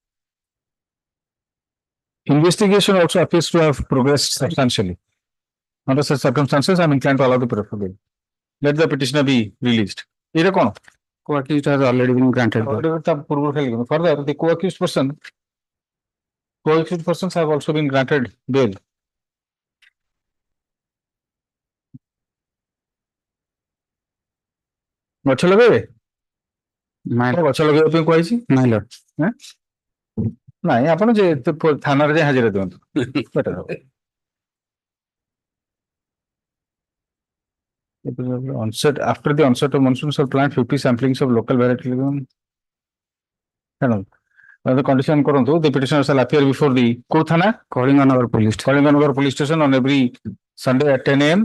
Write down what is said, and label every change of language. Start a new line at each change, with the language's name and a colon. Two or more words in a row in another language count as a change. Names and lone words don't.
English: Investigation also appears to have progressed substantially. Under such circumstances, I am inclined to allow the preferable. Let the petitioner be released. Co-accused has already been granted bail. Further, the co-accused persons have also been granted bail.
Odia: ଗଛ ଲଗେଇବେ ଗଛ ଲଗେଇବା ପାଇଁ କହିଛି ନାଇଁ ଆପଣ ଯେ ଥାନାରେ ଯାଇ ହାଜିରା ଦିଅନ୍ତୁ ବେଟର ହବ।
English: Onset after the onset of monsoon shall plant 50 samplings of local variety. The condition korantu, the petitioner shall appear before the Kothana Kalinganagar police station on every Sunday at 10 a.m.